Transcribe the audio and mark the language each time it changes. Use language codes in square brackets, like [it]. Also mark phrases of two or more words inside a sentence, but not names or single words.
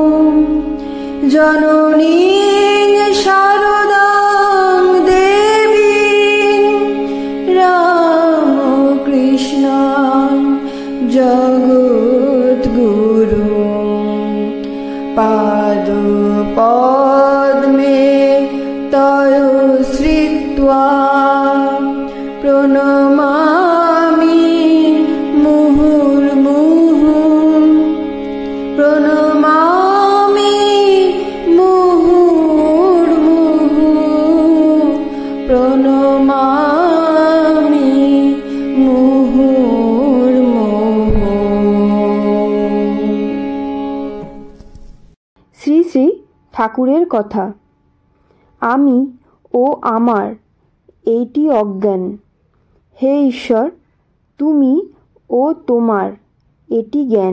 [sa] जननीं शारदां देवीं रामकृष्णां जगद्गुरुं पादपद्मे तयो श्रित्वा प्रणमामि मुहुर्मुहुः। प्रणमामि मुहुर्मुहुः। प्रणमामि मुहुर्मुहुः। [bn] শ্রী শ্রী ঠাকুরের কথা। আমি ও আমার এইটি অজ্ঞান। হে ঈশ্বর, তুমি ও তোমার এটি জ্ঞান।